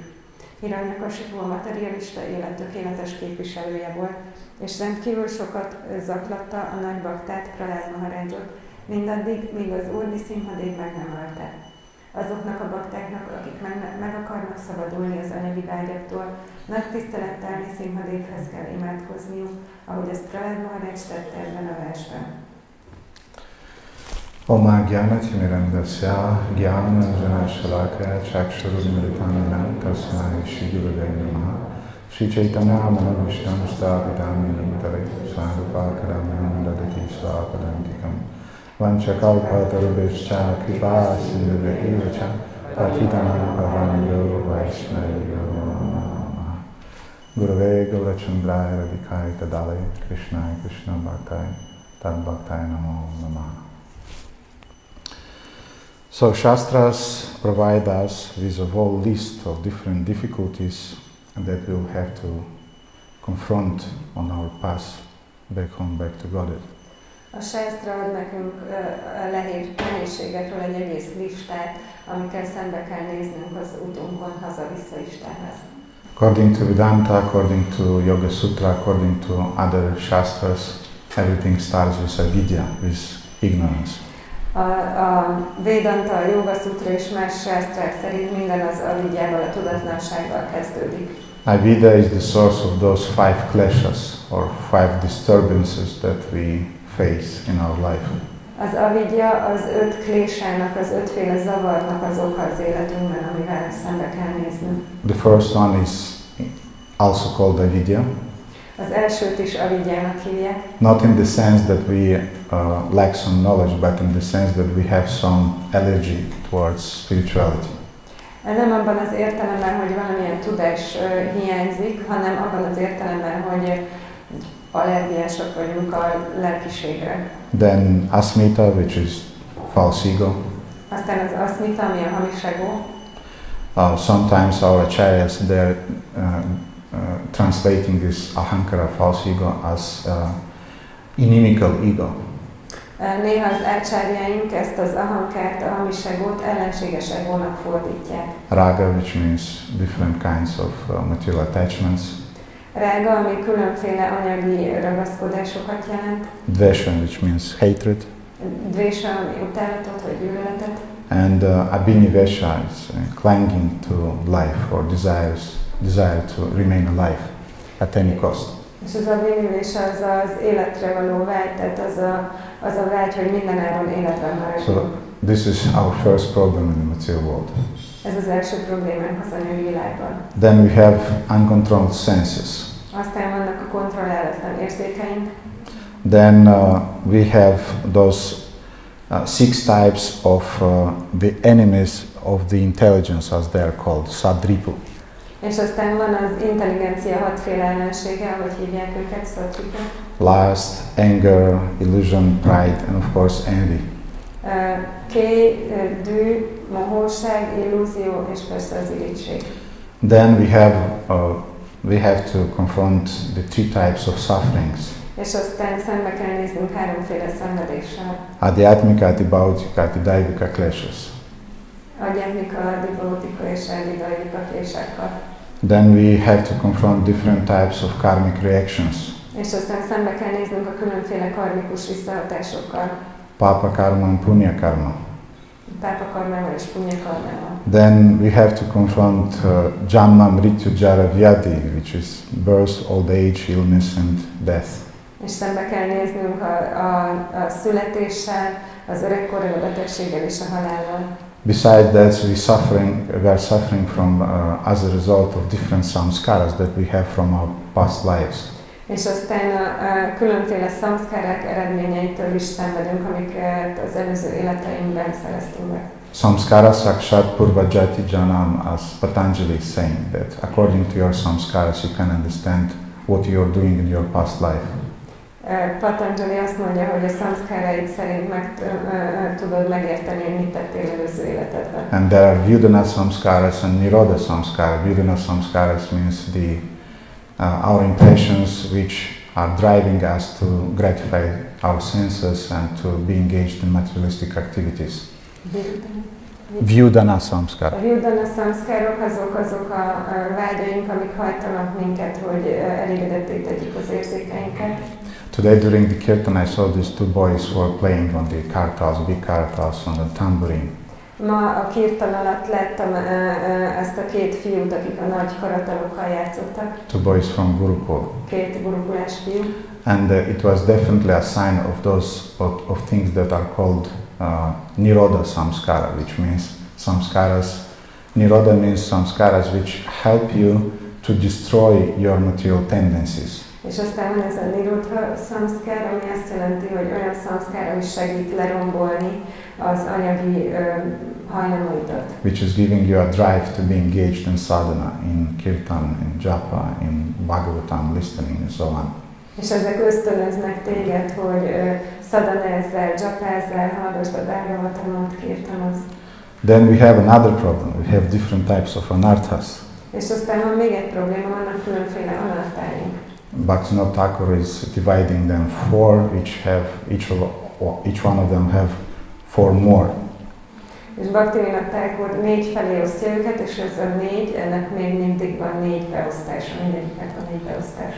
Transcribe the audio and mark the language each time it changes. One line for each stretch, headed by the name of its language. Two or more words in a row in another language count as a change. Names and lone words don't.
Hungarian: Hiranyakasipu a materialista élet tökéletes képviselője volt, és rendkívül sokat zaklatta a nagy baktát, Prahlad Maharajot, mindaddig, míg az Úr Nrisimha Dev meg nem ölte. Azoknak a baktáknak, akik meg akarnak szabadulni az anyagi vágyaktól, nagy tisztelettel Nrisimha Devhez kell imádkozniuk, ahogy ezt Prahlad Maharaj tette ebben a versben.
Sanskrit: Oma Gyánatimirandasya Gyánanjana Shalakaya Chakshurumritanam Tasmai Shri Gurudaya Namaha Shri Chaitanya Manavishtam Stavidaminam Tare Svarupakaram Dadati Svapadantikam Vanchakalpatarubhishcha Kripa Sindhuvekivacha Patitanam Pavanyo Vaishnavyo Namaha Gurave Gaurachandraya Ravikai Tadale Krishnaya Krishna Bhaktai Tad Bhaktai Namo Namaha.
English: So Shastras provide us with a whole list of different difficulties that we'll have to confront on our path back home, back to Godhead.
Hungarian: A Shastra ad nekünk nehézségekről egy egész listát, amikkel szembe kell néznünk az utunkon haza-vissza Istenhez.
English: According to Vedanta, according to Yoga Sutra, according to other Shastras, everything starts with avidya, with ignorance.
Hungarian: A Vedanta, a Yoga Sutra és más sásztrák szerint minden az avidyával, a tudatlansággal kezdődik.
English: Avidya is the source of those 5 clashes or 5 disturbances that we face in our life.
Hungarian: Az avidya az 5 klésának, az 5-féle zavarnak az oka az életünkben, amivel szembe kell néznünk.
English: The first one is also called avidya.
Hungarian: Az elsőt is avidyának hívják.
English: Not in the sense that we lack some knowledge, but in the sense that we have some allergy towards spirituality.
Hungarian: Nem abban az értelemben, hogy valamilyen tudás hiányzik, hanem abban az értelemben, hogy allergiások vagyunk a lelkiségre.
English: Then asmita, which is false ego.
Hungarian: Aztán az aszmita, ami a hamis ego.
English: Sometimes our acharyas, they're translating this ahankara, false ego, as inimical ego.
Hungarian: Néha az ácsárjáink ezt az ahankárt, a hamis egót ellenséges egónak fordítják.
English: Raga, which means different kinds of material attachments.
Hungarian: Rága, ami különféle anyagi ragaszkodásokat jelent.
English: Dvesha, which means hatred.
Hungarian: Dvesha, ami utálatot vagy gyűlöletet.
English: And abhinivesha is clinging to life or desire to remain alive at any cost.
Hungarian: És az abhinivesha az életre való vágy, tehát az a vágy, hogy minden áron életben maradjunk.
English: So this is our first problem in the material world.
Hungarian: Ez az első problémánk az anyagi világban.
English: Then we have uncontrolled senses.
Hungarian: Aztán vannak a kontrollálatlan érzékeink.
English: Then we have those 6 types of the enemies of the intelligence, as they are called, sadripu.
Hungarian: És aztán van az intelligencia 6 féle ellensége, ahogy hívják őket, sadripu.
English: Lust, anger, illusion, pride, and of course envy.
Hungarian: Kély, dű, mohóság, illúzió és persze az irigység.
English: Then we have to confront the 3 types of sufferings.
Hungarian: És aztán szembe kell néznünk 3-féle szenvedéssel.
Sanskrit: Adhyatmika, adibhautika, adidaivika kleshas. Adhyatmika, adibhautika
Hungarian: és adidaivika klésákkal.
English: Then we have to confront different types of karmic reactions.
Hungarian: És aztán szembe kell néznünk a különféle karmikus visszahatásokkal.
Sanskrit: Papa karma
English: and
Sanskrit: punya karma.
Hungarian: Pápa karmával és punya karmával.
English: Then we have to confront
Sanskrit: Janma, Mrityu, Jara, Vyadi,
English: which is birth, old age, illness and death.
Hungarian: És szembe kell néznünk a születéssel, az öregkorral, a betegséggel és a halállal.
English: Besides that, we are suffering from as a result of different samskaras that we have from our past lives.
Hungarian: És aztán a különféle szamszkárák eredményeitől is szenvedünk, amiket az előző életeinkben szereztünk meg.
Sanskrit: Samskara sakshat purvajati janam,
English: as Patanjali is saying, that according to your samskaras you can understand what you are doing in your past life.
Hungarian: Patanjali azt mondja, hogy a szamszkáraid szerint tudod megérteni, hogy mit tettél előző életedben.
English: And there are
Sanskrit: Vyudana samskaras
English: and
Sanskrit: Nirodha samskaras. Vyudana samskaras
English: means our impressions which are driving us to gratify our senses and to be engaged in materialistic activities.
Sanskrit: Vyudana samskara.
Hungarian: A Vyudana samskárok azok a vágyaink, amik hajtanak minket, hogy elégedetté tegyük az érzékeinket.
English: Today during the kirtan I saw these 2 boys who were playing on the kartals, big kartals, on the tambourine.
Hungarian: Ma a kirtan alatt láttam ezt a 2 fiút, akik a nagy karatalokkal játszottak.
English: 2 boys from Gurukul.
Hungarian: 2 gurukulás fiú.
English: And it was definitely a sign of those of things that are called
Sanskrit: Nirodha samskara,
English: which means samskaras. Nirodha means samskaras which help you to destroy your material tendencies.
Hungarian: És aztán van ez a Nirodha samskár, ami azt jelenti, hogy olyan samskár, ami segít lerombolni az anyagi hajlamaidat.
English: Which is giving you a drive to be engaged in sadhana, in kirtan, in japa, in bhagavatam, listening and so on.
Hungarian: És ezek ösztönöznek téged, hogy szadanezzál, japázzál, hallgasd a bhagavatamot, kirtanozz.
English: Then we have another problem. We have different types of anarthas.
Hungarian: És aztán van még egy probléma, vannak különféle anartáink.
English: Bhaktivinoda Thakur is dividing them 4, each one of them have 4 more.
Hungarian: És Bhaktivinoda Thakur 4 felé osztja őket, és ez a 4, ennek még mindig van 4 beosztása, mindegyiknek van 4 beosztása.